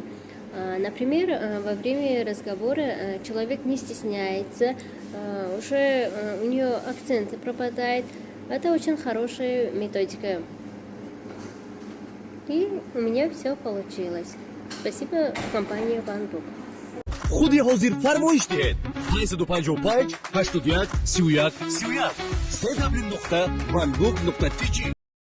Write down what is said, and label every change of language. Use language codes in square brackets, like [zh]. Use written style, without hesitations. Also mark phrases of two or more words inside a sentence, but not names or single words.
[ru] Например, во время разговора человек не стесняется, уже у нее акцент пропадает. Это очень хорошая методика. И у меня все получилось. Спасибо компании OneBook. [fa] خودی حاضر فرمایش دهید 855 81 31 31 www.1book.tk